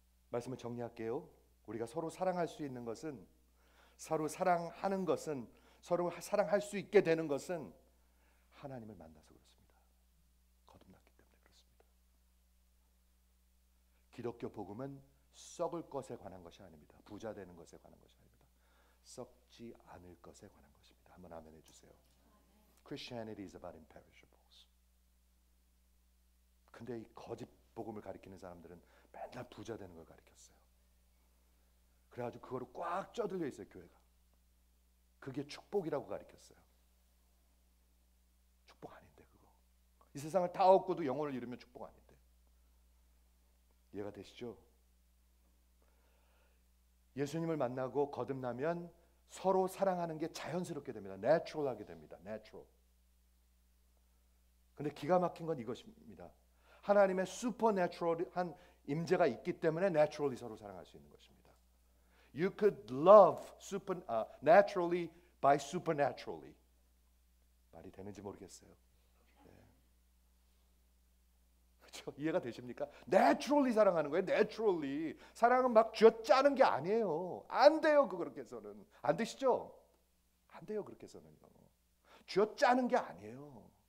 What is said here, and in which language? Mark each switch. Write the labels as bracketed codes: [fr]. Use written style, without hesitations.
[ko] 말씀을 정리할게요. 우리가 서로 사랑할 수 있는 것은, 서로 사랑하는 것은, 서로 사랑할 수 있게 되는 것은 하나님을 만나서 그렇습니다. 거듭났기 때문에 그렇습니다. 기독교 복음은 썩을 것에 관한 것이 아닙니다. 부자 되는 것에 관한 것이 아닙니다. 썩지 않을 것에 관한 것입니다. 한번 아멘 해주세요. [en] Christianity is about imperishables. [ko] 근데 이 거짓 복음을 가리키는 사람들은 맨날 부자 되는 걸 가리켰어요. 그래가지고 그거로 꽉 쪄들려 있어요. 교회가. 그게 축복이라고 가리켰어요. 축복 아닌데 그거. 이 세상을 다 얻고도 영혼을 잃으면 축복 아닌데. 이해가 되시죠? 예수님을 만나고 거듭나면 서로 사랑하는 게 자연스럽게 됩니다. 내추럴하게 됩니다. 내추럴. 근데 기가 막힌 건 이것입니다. 하나님의 슈퍼내추럴한 임재가 있기 때문에 내추럴리 서로 사랑할 수 있는 것입니다. [en] You could love naturally by supernaturally. [ko] 말이 되는지 모르겠어요. 네. 그렇죠? 이해가 되십니까? 내추럴리 사랑하는 거예요. 내추럴리. 사랑은 막 쥐어짜는 게 아니에요. 안 돼요. 그렇게 해서는. 안 되시죠? 안 돼요. 그렇게 해서는요. 쥐어짜는 게 아니에요.